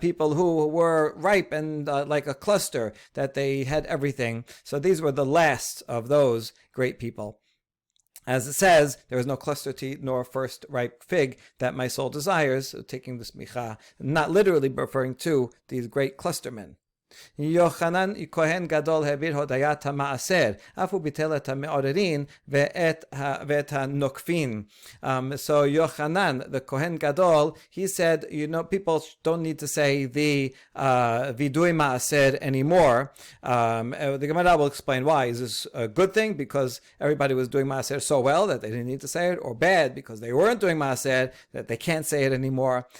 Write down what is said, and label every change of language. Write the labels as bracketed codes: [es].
[en] People who were ripe and like a cluster, that they had everything. So these were the last of those great people. As it says, there is no cluster to eat nor first ripe fig that my soul desires, taking the smicha, not literally referring to these great cluster men. [he] Yochanan Kohen Gadol העביר הודיית המעשר, אף הוא ביטל את המעוררין ואת הנוקפין. [en] So Yochanan, the Kohen Gadol, he said, people don't need to say the vidui maaser anymore. The Gemara will explain why. Is this a good thing because everybody was doing maaser so well that they didn't need to say it, or bad because they weren't doing maaser that they can't say it anymore?